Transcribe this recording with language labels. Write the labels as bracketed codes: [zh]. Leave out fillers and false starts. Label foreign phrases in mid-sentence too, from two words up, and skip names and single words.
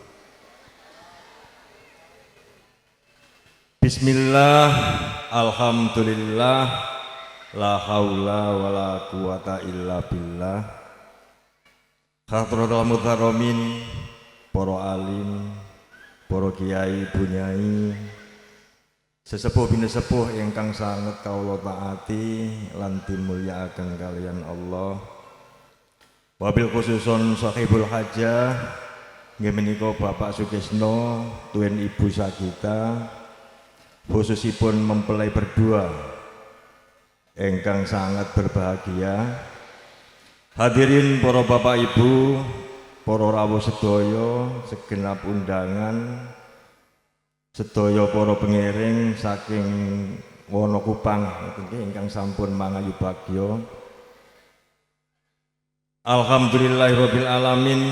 [ar] بسم الله، الحمد لله، لا حول ولا قوة إلا بالله. حضرة المكرمين, [jv] para alim, para kiai bunyai, sesepuh binesepuh ingkang sanget kawula taati lan dimulyakaken kalian Allah. [ar] وبالخصوص صاحب الحاجة [jv] nggih menika Bapak Sukisno tuwin Ibu Sagita, khususipun [id] mempelai berdua [jv] ingkang [id] sangat berbahagia. [jv] Hadirin para Bapak Ibu, para rawuh sedaya, [id] segenap undangan, [jv] sedaya para pengiring saking Wonokupang ingkang sampun mangayu bagya. [ar] الحمد لله رب العالمين.